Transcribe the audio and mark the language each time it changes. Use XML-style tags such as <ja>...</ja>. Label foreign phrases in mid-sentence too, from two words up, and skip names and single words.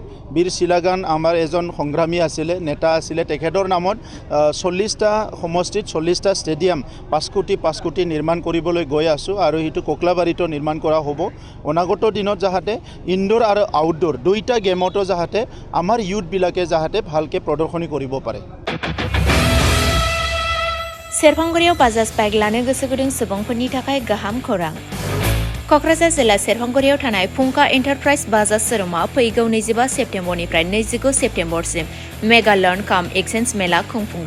<as>বীৰ শিলাগাং আমাৰ এজন সংগ্ৰামী আছিলে, নেতা আছিলে, তেখেতৰ নামত 40টা সমষ্টিত 40টা ষ্টেডিয়াম 5 কোটি নিৰ্মাণ কৰিবলৈ গৈ আছোঁ আৰু সেইটো কক্লাবাৰীতো নিৰ্মাণ কৰা হ'ব। অনাগত দিনত যাতে ইনডোৰ আৰু আউটডোৰ 2টা গেমতো যাতে আমাৰ ইউথবিলাকে যাতে ভালকৈ প্ৰদৰ্শনী কৰিব পাৰে।</as> <brx>सेरफांगुरियाव बाजाज बाइक लानो गोसो गुदुं सुबुंफोरनि थाखाय गाहाम खौरां। क'क्राझार जिल्ला सेरफांगुरियाव थानाय फुंखा एन्टारप्राइज बाजाज शोरुमा फैगौ 25 सेप्तेम्बरनिफ्राय 29 सेप्तेम्बरसिम मेगा लर्न काम एक्सचेन्ज मेला खुंफुंगोन।</brx>